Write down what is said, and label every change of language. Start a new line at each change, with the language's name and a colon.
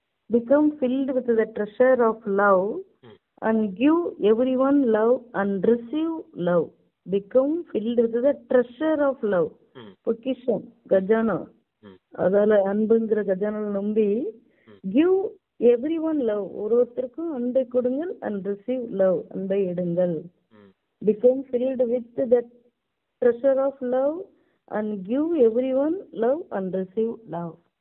English: Become filled with the treasure of love and give everyone love and receive love. Become filled with the treasure of love.
Tamil: பொக்கிஷம் கஜானா. அதால அன்புங்கிற கஜானா நம்பி
English: give everyone love,
Tamil: ஒருத்தருக்கும் அன்பை கொடுங்கள்
English: and receive love,
Tamil: அன்பை எடுங்கள்.
English: Become filled with the treasure of love and give everyone love and receive love.